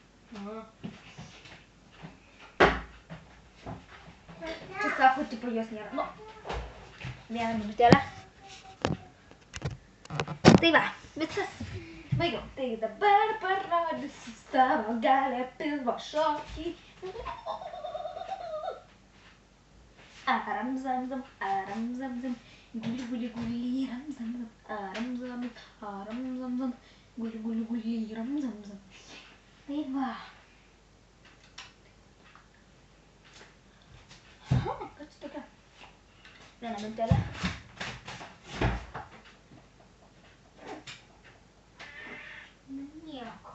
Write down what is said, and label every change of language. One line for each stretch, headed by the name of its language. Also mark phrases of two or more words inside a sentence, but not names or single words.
Lithuanian: Čia sako, tipo, jos nėra. Nu, vieną minutėlę. Tai va, viskas. Baigiau. Tai dabar parodysiu tavo galę pilvo šokį. Aram zam zam, guli guli guli, ram zam zam, aram zam zam. Guli, ramzam. Tai va. Kas čia tokia? Vieną mintelę. Nieko.